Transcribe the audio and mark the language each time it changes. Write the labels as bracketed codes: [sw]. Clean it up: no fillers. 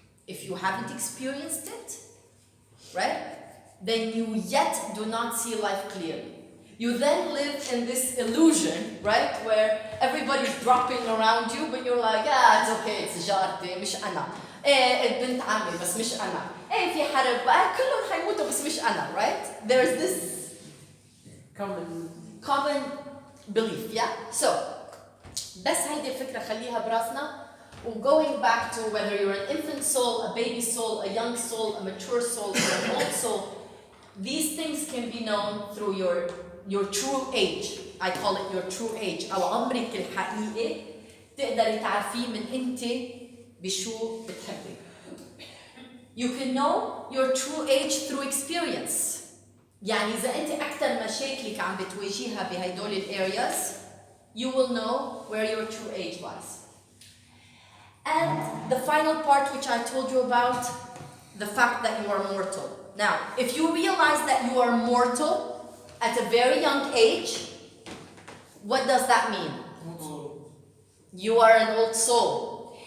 [en] If you haven't experienced it, right, then you yet do not see life clearly. You then live in this illusion, right, where everybody's dropping around you, but you're like, it's okay, it's [ar] جارتي مش أنا. بنت عمي بس مش أنا. في حرب كلهم حيموتوا بس مش أنا, right? [en] There's this common belief, yeah? [ar] So, بس هيدي الفكرة خليها براسنا. [en] Going back to whether you're an infant soul, a baby soul, a young soul, a mature soul, or an old soul, these things can be known through your true age. I call it your true age. [ar] أو عمرك الحقيقي تقدري تعرفيه من أنت بشو بتحبي. [en] You can know your true age through experience. [ar] يعني إذا أنت أكثر مشاكلك عم بتواجهها بهدول الأرياز, [en] you will know where your true age lies. And the final part which I told you about, the fact that you are mortal. Now, if you realize that you are mortal at a very young age, what does that mean? Also, You are an old soul.